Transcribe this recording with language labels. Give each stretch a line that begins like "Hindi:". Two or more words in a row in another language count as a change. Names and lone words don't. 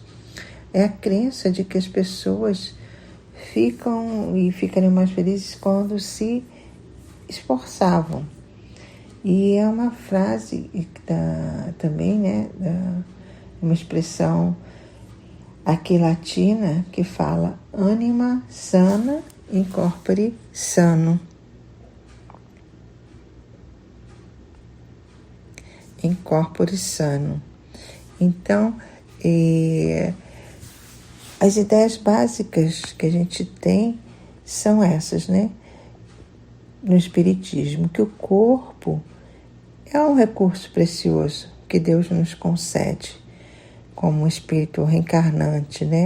Portuguese: É a crença de que as pessoas ficariam mais felizes quando se esforçavam. E é uma frase também, né, uma expressão aqui latina que fala
Latin: anima sana in corpore sano. Em corpore sano.
Portuguese: Então, as ideias básicas que a gente tem são essas, né? No espiritismo, que o corpo é um recurso precioso que Deus nos concede como um espírito reencarnante, né?